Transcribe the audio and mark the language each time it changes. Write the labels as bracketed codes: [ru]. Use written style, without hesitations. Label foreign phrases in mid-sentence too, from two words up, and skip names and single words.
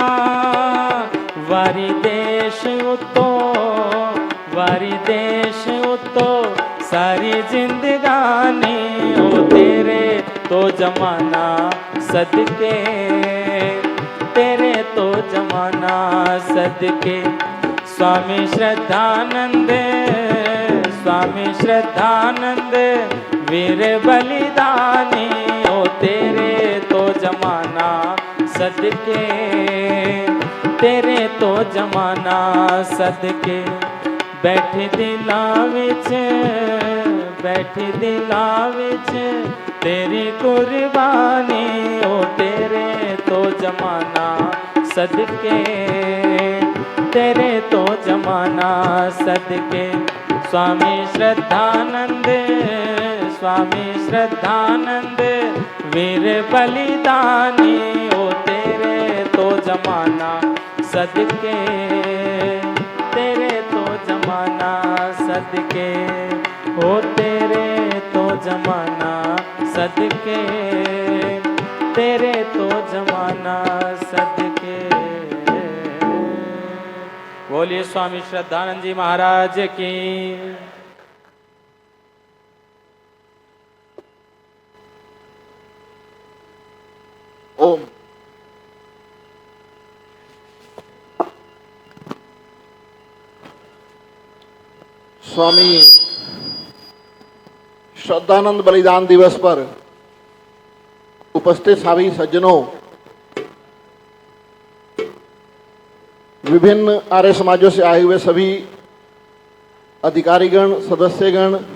[pa] ਵਾਰੀ ਦੇਸ਼ ਉੱਤੋਂ, ਵਾਰੀ ਦੇਸ਼ ਉੱਤੋਂ ਸਾਰੀ ਜ਼ਿੰਦਗਾਨੀ, ਓ ਤੇਰੇ ਤੋਂ ਜ਼ਮਾਨਾ ਸਦਕੇ, ਤੇਰੇ ਤੋਂ ਜ਼ਮਾਨਾ ਸਦਕੇ। ਸਵਾਮੀ ਸ਼ਰਧਾਨੰਦ, ਸਵਾਮੀ ਸ਼ਰਧਾਨੰਦ ਵੀਰ ਬਲੀਦਾਨੀ, ਓ ਤੇਰੇ ਤੋਂ ਜ਼ਮਾਨਾ ਸਦਕੇ, ਤੇਰੇ ਤੋਂ ਜ਼ਮਾਨਾ ਸਦਕੇ। ਬੈਠੀ ਦਿਲਾਂ ਵਿਚ, ਬੈਠੀ ਦਿਲਾਂ ਵਿਚ ਤੇਰੀ ਕੁਰਬਾਨੀ, ਓ ਤੇਰੇ ਤੋਂ ਜ਼ਮਾਨਾ ਸਦਕੇ, ਤੇਰੇ ਤੋਂ ਜ਼ਮਾਨਾ ਸਦਕੇ। ਸਵਾਮੀ ਸ਼ਰਧਾਨੰਦ, ਸਵਾਮੀ ਸ਼ਰਧਾਨੰਦ ਵੀਰ ਬਲੀਦਾਨੀ, ਓ ਤੇਰੇ ਤੋਂ ਜ਼ਮਾਨਾ ਸਦਕੇ, ਤੇਰੇ ਤੋਂ ਜ਼ਮਾਨਾ ਸਦਕੇ, ਓ ਤੇਰੇ ਤੋਂ ਜ਼ਮਾਨਾ ਸਦਕੇ, ਤੇਰੇ ਤੋਂ ਜ਼ਮਾਨਾ ਸਦਕੇ। [hi] बोलिए स्वामी श्रद्धानंद जी महाराज की। ओम। स्वामी श्रद्धानंद बलिदान दिवस पर उपस्थित सभी सज्जनों, विभिन्न आर्य समाजों से आए हुए सभी अधिकारीगण, सदस्यगण,